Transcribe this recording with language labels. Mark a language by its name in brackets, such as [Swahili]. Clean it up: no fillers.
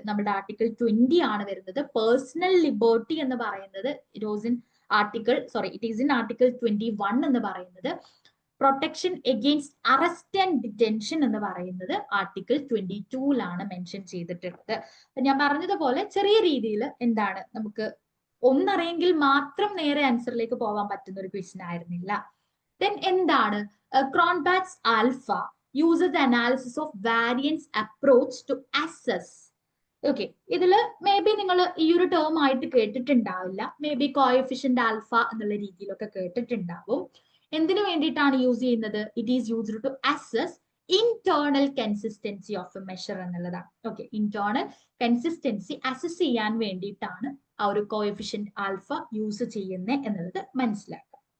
[Malayalam] നമ്മുടെ ആർട്ടിക്കിൾ 20 ആണ് വരുന്നത്. പേഴ്സണൽ ലിബർട്ടി എന്ന് പറയുന്നത് [English] it is in article 21 [Malayalam] എന്ന് പറയുന്നത്. Protection against arrest and detention എന്ന് പറയുന്നത് ആർട്ടിക്കിൾ 22ലാണ് മെൻഷൻ ചെയ്തിട്ടുള്ളത്. ഞാൻ പറഞ്ഞതുപോലെ ചെറിയ രീതിയിൽ എന്താണ് നമുക്ക് ഒന്നറിയെങ്കിൽ മാത്രം നേരെ ആൻസറിലേക്ക് പോകാൻ പറ്റുന്ന ഒരു ക്വസ്റ്റ്യൻ ആയിരുന്നില്ല. [English] Then എന്താണ് Cronbach's alpha uses the analysis of variance approach to assess. [Malayalam] Okay, ഇതില് മേ ബി നിങ്ങൾ ഈ ഒരു ടേം ആയിട്ട് കേട്ടിട്ടുണ്ടാവില്ല. മേ ബി കോഎഫിഷ്യന്റ് ആൽഫ എന്നുള്ള രീതിയിലൊക്കെ കേട്ടിട്ടുണ്ടാവും. എന്തിനു വേണ്ടിയിട്ടാണ് യൂസ് ചെയ്യുന്നത്? [English] it is used to assess internal consistency of a measure [Malayalam] എന്നുള്ളതാണ്. ഓക്കെ, ഇന്റേണൽ കൺസിസ്റ്റൻസി അസസ് ചെയ്യാൻ വേണ്ടിയിട്ടാണ് ആ ഒരു കോഎഫിഷ്യന്റ് ആൽഫ യൂസ് ചെയ്യുന്നത് എന്നുള്ളത് മനസ്സിലാക്കുക.